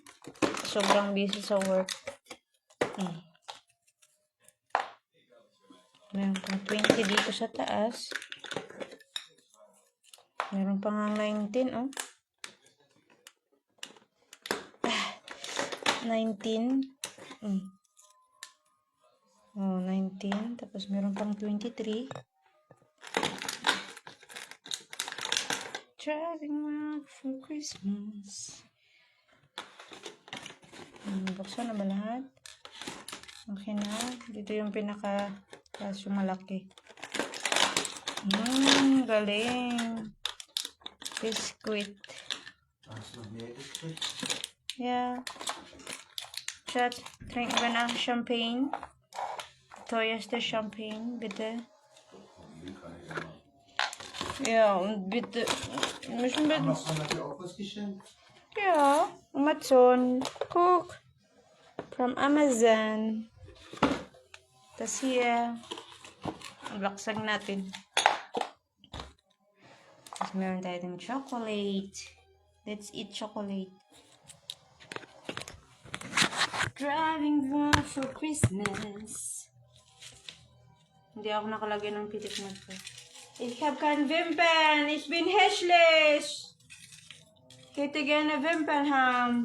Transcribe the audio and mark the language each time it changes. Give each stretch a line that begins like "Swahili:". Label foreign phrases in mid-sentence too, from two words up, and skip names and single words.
Filipino: Sobrang busy sa work. Meron pang 20 dito sa taas. Meron pa nga 19, oh. 19. Oh, 19. Tapos meron pang 23.
English: Driving around for Christmas.
Filipino: Buksan na ba lahat? Okay na. Dito yung taas yung malaki. Galing. Biscuit.
English: Yeah.
German: Chat, trink wir nach Champagne? Teuerste Champagne, bitte. Ja, und bitte. Müssen wir. Amazon hat dir auch was geschenkt? Ja, Amazon. Guck.
English: From Amazon.
German: Das hier.
Filipino: Unboxing natin. Tapos meron tayo ng chocolate.
English: Let's eat chocolate. Driving around for Christmas.
Filipino: Hindi ako nakalagay ng pitik na to.
German: Ich hab kein Wimpern. Ich bin hässlich. Ich hätte gerne Wimpern haben.